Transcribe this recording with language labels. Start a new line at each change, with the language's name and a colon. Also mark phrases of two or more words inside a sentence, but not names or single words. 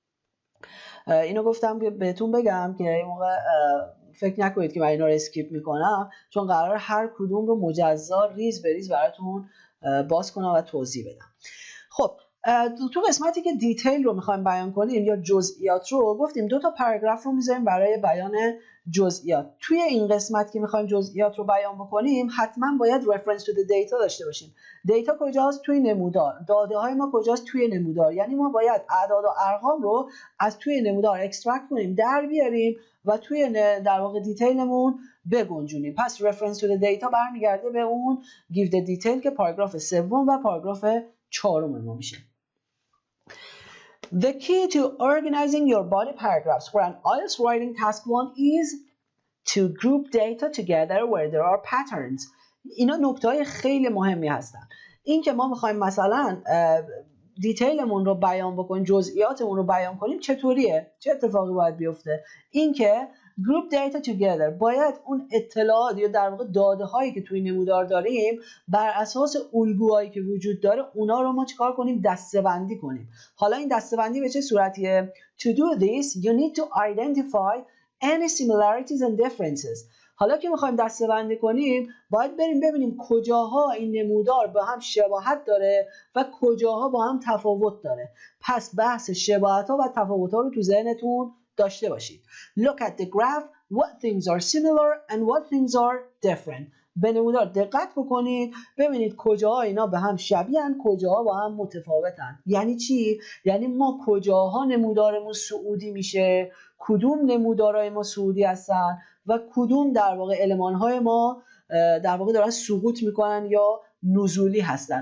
Persian: اینو گفتم بهتون بگم که این موقع فکر نکنید که من اینا رو اسکیپ میکنم، چون قرار هر کدوم رو مجزا ریز به ریز براتون باز کنم و توضیح بدم. خب تو قسمتی که دیتیل رو میخوایم بیان کنیم یا جزئیات رو گفتیم 2 تا پاراگراف رو میذاریم برای بیان جزئیات. توی این قسمت که میخوایم جزئیات رو بیان بکنیم حتما باید
English: reference to the data
Persian: داشته باشیم. دیتا کجاست؟ توی نمودار. داده های ما کجاست؟ توی نمودار. یعنی ما باید اعداد و ارقام رو از توی نمودار اکسترکت کنیم، در بیاریم و توی در واقع دیتیلمون بگنجونیم. پس
English: reference to the data
Persian: برمیگرده به اون
English: give the detail
Persian: که پاراگراف سوم و پاراگراف چهارم ما میشه.
English: The key to organizing your body paragraphs for an IELTS writing task 1 is to group data together where there are patterns.
Persian: اینا نکته‌های خیلی مهمی هستن. این که ما میخوایم مثلا دیتیلمون رو بیان بکنیم، جزئیاتمون رو بیان کنیم، چطوریه؟ چه اتفاقی باید بیفته؟ این که
English: group data together
Persian: باید اون اطلاعات یا در واقع داده هایی که توی نمودار داریم بر اساس الگوهایی که وجود داره اونا رو ما چیکار کنیم؟ دسته‌بندی کنیم. حالا این دسته‌بندی به چه صورتیه؟
English: To do this you need to identify any similarities and differences.
Persian: حالا که میخوایم دسته‌بندی کنیم باید بریم ببینیم کجاها این نمودار با هم شباهت داره و کجاها با هم تفاوت داره. پس بحث شباهت‌ها و تفاوت‌ها رو تو ذهنتون داشته باشید.
English: Look at the graph. What things are similar and what things are different.
Persian: به نمودار دقت بکنید ببینید کجاها اینا به هم شبیهن کجاها با هم متفاوتن. یعنی چی؟ یعنی ما کجاها نمودارمون صعودی میشه، کدوم نمودارهای ما صعودی هستن و کدوم در واقع المانهای ما در واقع دارن سقوط میکنن یا نزولی هستن.